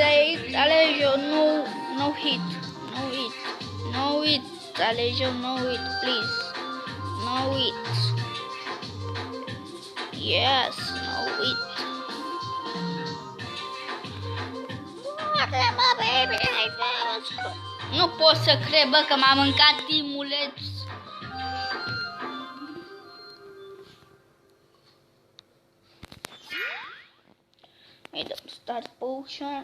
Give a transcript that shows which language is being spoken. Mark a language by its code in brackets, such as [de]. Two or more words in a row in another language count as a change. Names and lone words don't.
[ro] Alege eu, [en] no hit, no hit, [ro] alege eu, [en] no hit, please, no hit. Yes, no hit. [ro] Mă, baby, nu pot să cred, bă, că m-a mâncat timuleț. Îi dăm start potion.